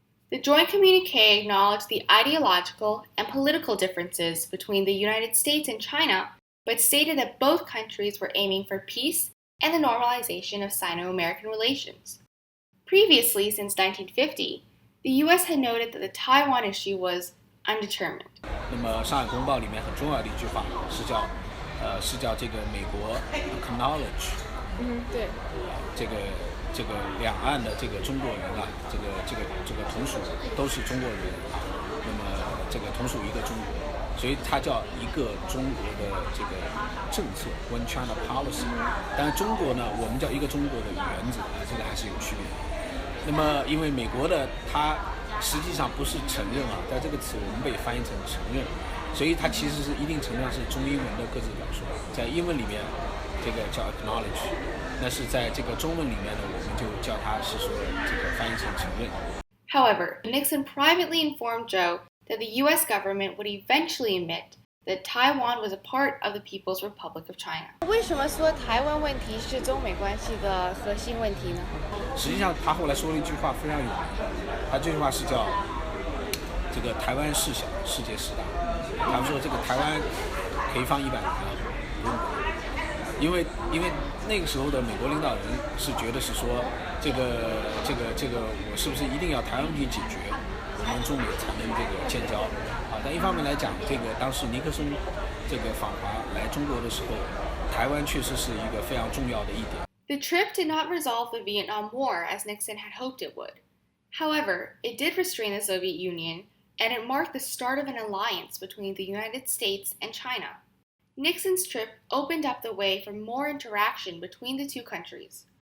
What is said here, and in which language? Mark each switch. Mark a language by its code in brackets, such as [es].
[en] The joint communiqué acknowledged the ideological and political differences between the United States and China, but stated that both countries were aiming for peace and the normalization of Sino-American relations. Previously, since 1950, the U.S. had noted that the Taiwan issue was undetermined. [zh] 那么《上海公报》里面很重要的一句话是叫这个美国 acknowledge，对，这个两岸的这个中国人啊，这个同属都是中国人，那么这个同属一个中国，所以它叫一个中国的这个政策 [en] One China Policy。 [zh] 但是中国呢，我们叫一个中国的原则，这个还是有区别的。那么因为美国的它实际上不是承认啊，但这个词我们被翻译成承认，所以它其实是一定程度上是中英文的各自表述。在英文里面，这个叫 acknowledge， 那是在这个中文里面呢，我们就叫它是说这个翻译成承认。 [en] However, Nixon privately informed Zhou that the U.S. government would eventually admit that Taiwan was a part of the People's Republic of China. [zh] 为什么说台湾问题是中美关系的核心问题呢？实际上，他后来说了一句话非常有名，他这句话是叫这个台湾事小，世界事大。他说这个台湾可以放100人啊，不用管，因为那个时候的美国领导人是觉得是说这个我是不是一定要台湾问题解决，我们中美才能这个建交啊？但一方面来讲，这个当时尼克松这个访华来中国的时候，台湾确实是一个非常重要的一点。 [en] The trip did not resolve the Vietnam War as Nixon had hoped it would. However, it did restrain the Soviet Union, and it marked the start of an alliance between the United States and China. Nixon's trip opened up the way for more interaction between the two countries.